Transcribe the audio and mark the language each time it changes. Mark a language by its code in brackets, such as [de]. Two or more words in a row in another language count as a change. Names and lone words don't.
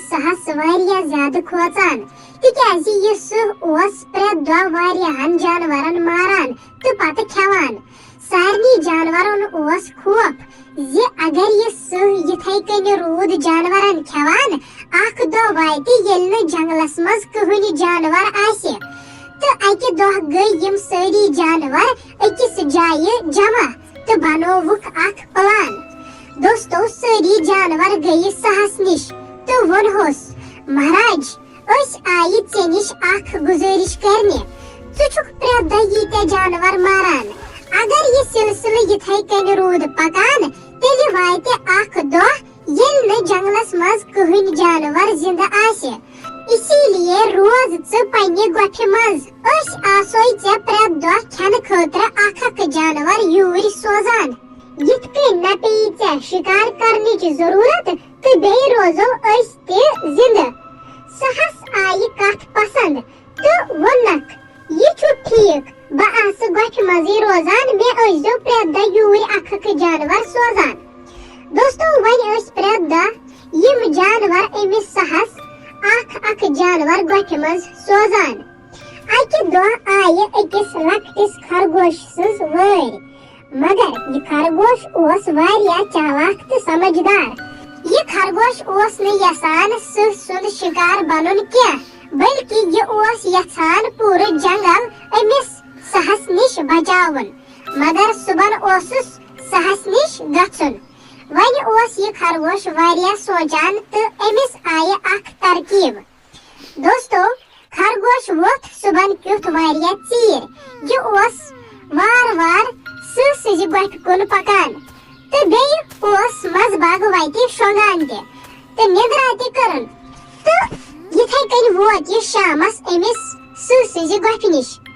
[ks] सहस वारिया ज्यादा खोचान तिकाजि यह सह ओस प्रेत दो वारियाहन जानवरन मारान तो पत खेवान सारनी जानवरन ओस खौफ जे अगर यह सह यथै कन रूद जानवरन खेवान अख दो वाति येल न जंगलस मज कहूनि जानवर आसे तो अकि दह गई यम सारी जानवर अकिस जाय जमा तो बनोवुक अख प्लान। दोस्तों सारी जानवर गई सहस निश तो वनहोस महाराज अस आय चे निश अख गुजारिश करने छु छुक प्रेत दह यीत्या जानवर मारान अगर यह सिलसिल यथै कन रूद पकान तेलि वाते अख दह येल न जंगलस मज कहूनि जानवर जिंदा आसे इसीलिए रोज च पन्ने गोठे मज अस आसोय चे प्रेत दह खेन खतर अख जानवर यूर सोजान यिथ कन न पेयि चे शिकार करने जरूरत तो बे रोजो अस ते जिंदा सहस आय कथ पसंद तो वनक यह छु ठीक बह आस गोठे मज रोजान मे अजो प्रेत दह यूर अख जानवर सोजान। दोस्तों वन अस प्रेत दह यम जानवर अमिस सहस अख जानवर गोठे मज सोजान अकि दह आय अकिस लकटिस खरगोश सज वैर मगर यह खरगोश ओस वारिया चालाक तो समझदार यह खरगोश ओस न यसान सह सुंद शिकार बनन क्या बल्कि यह ओस यछान पूरे जंगल अमिस सहस निश बचावन मगर सुबन ओसुस सहस निश गछुन वन ओस यह खरगोश वारिया सोचान तो अमिस आय अख तरकीब। दोस्तों खरगोश वोथ सुबन क्युथ वारिया चीर यह ओस वार वार सज गोठ कुन पकान तो बेय ओस मज बाग वाति शोंगान ते निद्रा ते करन तो यथै कन वोत यह शामस अमिस सज गोठ निश